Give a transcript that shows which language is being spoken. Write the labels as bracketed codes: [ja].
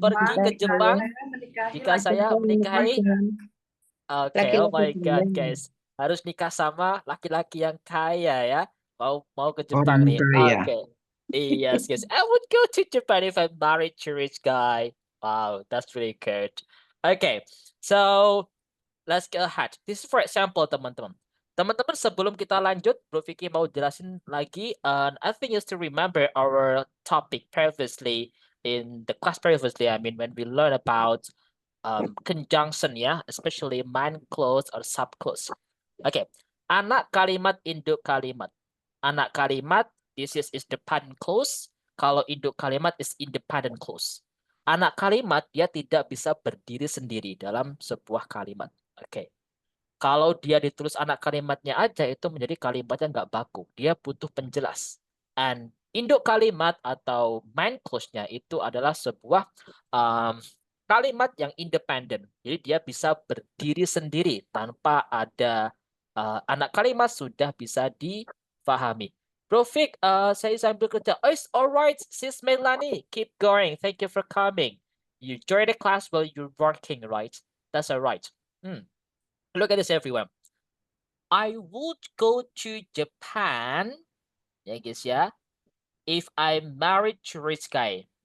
[id] pergi ke Jepang jika saya menikahi. Oke, Laki-laki [en] oh my God, [id] kaya. [en] guys. [id] Harus nikah sama laki-laki yang kaya ya. Mau ke Jepang Orang nih. kaya. [en] Oke. Yes, guys. I would go to Japan if I married a rich guy. Wow, that's really good. Okay, so let's go ahead. This is for example, [id] teman-teman. Teman-teman, sebelum kita lanjut, Bro Vicky mau jelasin lagi. [en] I think you still remember our topic previously in the class previously. I mean, when we learn about conjunction ya, especially main clause or sub clause. [id] Okay, anak kalimat, induk kalimat. Anak kalimat, [en] this is dependent clause. [id] Kalau induk kalimat [en] is independent clause. [id] Anak kalimat dia tidak bisa berdiri sendiri dalam sebuah kalimat. Oke. Kalau dia ditulis anak kalimatnya aja itu menjadi kalimatnya nggak baku. Dia butuh penjelas. And induk kalimat atau main clause-nya itu adalah sebuah kalimat yang independen. Jadi dia bisa berdiri sendiri tanpa ada anak kalimat sudah bisa difahami. Bro Vic, saya sambil kerja. [en] Oh, it's alright, Sis Melanie. Keep going. Thank you for coming. You join the class while you're working, right? That's alright. Look at this, everyone. I would go to Japan, ya guys ya, if I married to rich guy.